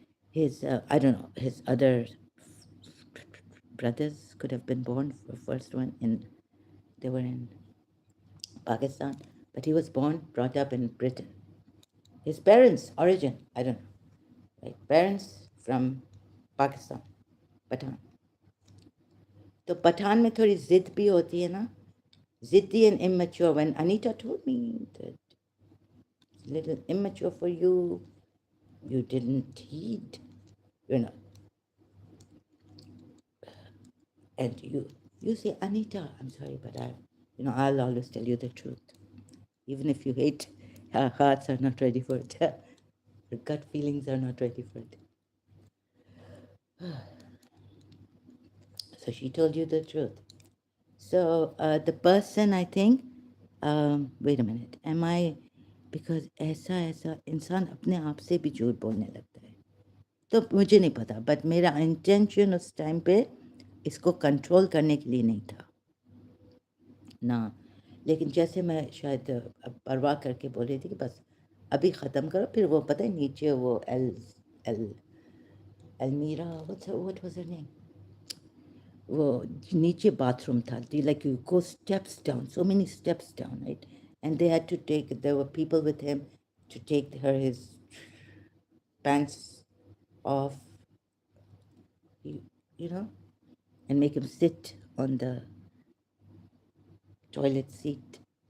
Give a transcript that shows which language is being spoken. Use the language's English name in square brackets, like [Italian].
[English] His, I don't know, his other brothers could have been born for first one they were in Pakistan, but he was born, brought up in Britain. His parents' origin, I don't know, right? Parents from Pakistan, Pathan. [Hindi] तो पठान में थोड़ी जिद भी होती है ना, जिद्दी [English] and immature. When Anita told me that it's a little immature for you, you didn't heed, you know, and you say, Anita, I'm sorry, but I'll always tell you the truth. Even if you hate, our hearts are not ready for it. Our gut feelings are not ready for it. So she told you the truth. So the person, I think, wait a minute, am I, because [Hindi] ऐसा इंसान अपने आप से भी झूठ बोलने लगता है. तो मुझे नहीं पता, बट मेरा इंटेंशन उस टाइम पे इसको कंट्रोल करने के लिए नहीं था ना. लेकिन जैसे मैं शायद परवाह करके बोल रही थी कि बस अभी ख़त्म करो, फिर वो पता है नीचे वो almirah, [English] what was her name? [Hindi] वो नीचे बाथरूम था, [English] like you go steps down, so many steps down, right? And they had to there were people with him to take his pants off, you, you know, and make him sit on the toilet seat.